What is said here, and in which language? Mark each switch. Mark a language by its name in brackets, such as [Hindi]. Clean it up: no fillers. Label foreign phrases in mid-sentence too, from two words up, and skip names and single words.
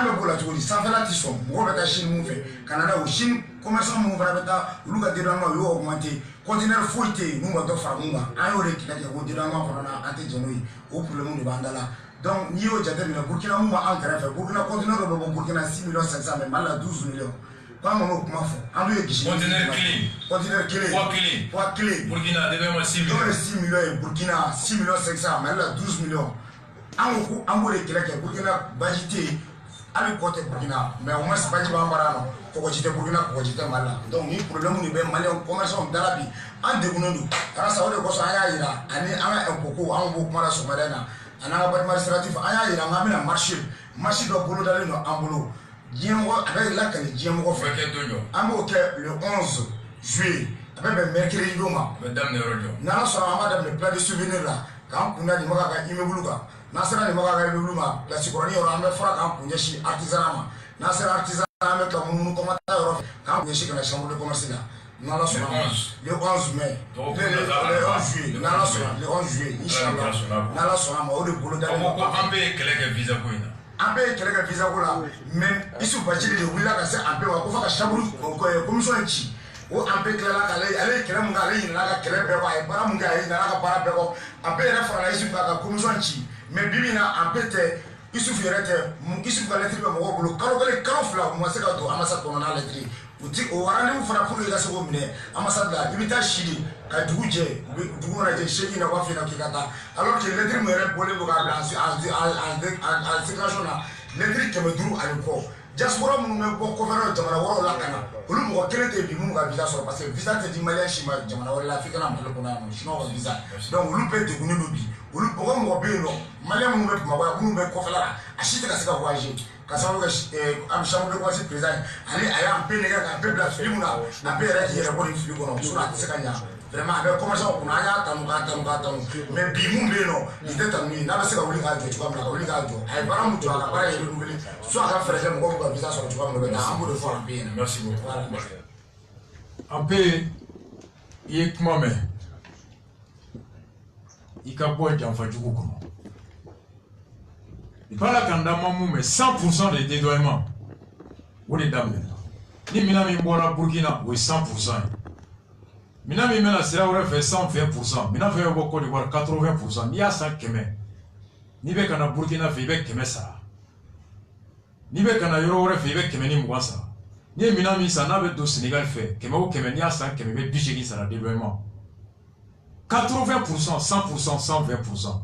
[Bambara] an bɛ bɔ o la cogo di sanfɛla tɛ sɔn mɔgɔw bɛ taa Chine mun fɛ ka na n'a ye o Chine commerçant minnu fana bɛ taa olu ka dédouanement o y'o [French] augmenté conteneur [Bambara] foyi tɛ yen n'u ma dɔ fara mun kan an y'o de kɛlɛ kɛ ko dédouanement kɔnɔna an tɛ jɛn n'o ye o problème de b'an da la donc n'i y'o jateminɛ Burkina mun b'an kɛrɛfɛ Burkina conteneur dɔ bɛ bɔ Burkina 6,500,000 mais Mali la 12 millions k'an kɔn'o kuma fɔ an dun ye gisi conteneur kelen poids kelen [French] Burkina dédommagement 6 millions [Bambara] dɔw ye 6 millions ye Burkina 6,500,000 Mali la 12 millions an ko ko an b'o de kɛlɛ kɛ Burkina baji tɛ yen hali kɔ tɛ Burkina [French] mais au moins [Bambara] baji b'an bara yan nɔ kɔgɔji tɛ Burkina kɔgɔji tɛ Mali la donc ni problème de bɛ maliyɛn commerçant dala bi an degunnen don karisa o de kosɔn an y'a yira ani an ka impôt ko an b'o kuma la sɔgɔmada in na a n'an ka [French] bâtiment administratif [Bambara] an y'a yira k'an bɛna marché dɔ bolodalen don an bolo diɲɛmɔgɔ a bɛ lakali diɲɛmɔgɔ fɛ an b'o kɛ [French] le 11 juillet [Bambara] a bɛ bɛn mercredi don ma n'ala sɔnna an b'a daminɛ [French] place de souvenir [Bambara] la k'an kun da nin ka immeuble kan n'an sera nin ka immeuble ma place kɔrɔnin yɔrɔ an bɛ fara k'an kun ɲɛsin artisanat ma n'an sera artisanat an bɛ ka munumunu kɔmata yɔrɔ fɛ k'an kun ɲɛsin ka na [French] chambre de commerce [Bambara] la n'ala sɔnna [French] le 11 mai le 11 juillet [Bambara] n'ala sɔnna [French] le 11 juillet [Bambara] inchallah n'ala sɔnna ma o de bolo dalen ko an bɛɛ ye kɛlɛ kɛ visa ko in na an bɛɛ ye kɛlɛ kɛ visa ko la mais Isu Bacili de wulila ka se an bɛɛ ma ko fo ka [French] chambre commission [Bambara] ci o an bɛɛ tilala k'ale ye kɛlɛ mun kɛ ale ɲinana ka kɛlɛ bɛɛ kɔ a ye baara mun kɛ a ye ɲinana ka baara bɛɛ kɔ a bɛɛ yɛrɛ farala Isu k'a ka commission ci mais bibi in na an bɛɛ tɛ Isufu yɛrɛ tɛ Isufu ka lettre bɛ mɔgɔw bolo kalo kelen kalo fila u ma se ka don ambassade kɔnɔ n'a lettre o rendez-vous fana pour i ka se k'o minɛ ambassade la i bɛ taa Chili ka dugu jɛ dugu mana jɛ seegin na waa fila k'i ka taa [French] alors que lettre [Bambara] min yɛrɛ bɔlen don k'a bila [French] en circulation [Bambara] na lettre 500 ani kɔ diaspora minnu bɛ bɔ kɔfɛla jamana wɛrɛw la ka na olu mɔgɔ kelen tɛ bi minnu ka visa sɔrɔ [French] parce que visa [Bambara] tɛ di maliyɛn si ma jamana wɛrɛ la f'i kana Mali kɔnɔ yan nɔ sinon ka visa donc olu bɛɛ degunnen don bi olu mɔgɔ bɛ yen nɔ maliyɛn minnu bɛ Bamakɔ yan minnu bɛ kɔfɛla la a si tɛ ka se ka voyager ka sababu kɛ an [French] chambre de commerce président [Bambara] ale a y'an bɛɛ nɛgɛ k'an bɛɛ bila fili mun na a bɛɛ yɛrɛ k'i yɛrɛ bɔ nin fili kɔnɔ sinon a tɛ se ka ɲa vraiment a bɛ commerçant kunna an y'a tanu mais bi mun bɛ yen nɔ nin tɛ tanu ye n'a bɛ se ka wuli k'a jɔ cogoya min na ka wuli k'a jɔ a ye baara mun jɔ a ka baara ye [French] renouvelé soit [Bambara] a ka fɛɛrɛ kɛ mɔgɔw ka visa sɔrɔ cogoya min na o bɛ taa an b'o de fɔ an bɛɛ ɲɛna. [French] Merci beaucoup. [Bambara] An bɛɛ i ye kuma mɛn i ka bɔ janfajugu kɔnɔ i b'a la k'an da ma mun mɛn [French] 100% de dédommagement [Bambara] o de daminɛna ni minɛn min bɔra Burkina o ye 100% ye minɛn min bɛna sira wɛrɛ fɛ 120%, minɛn fɛn fɛn bɔ Côte d'Ivoire 80%, n'i y'a san 100 n'i bɛ ka na Burkina fɛ i bɛ 100 sara n'i bɛ ka na yɔrɔ wɛrɛ fɛ i bɛ 120 sara n'i ye minɛn min san n'a bɛ don Sénégal fɛ 100 o 100 n'i y'a san 100 i bɛ 80 sara dédommagement 80%, 100%, 120%.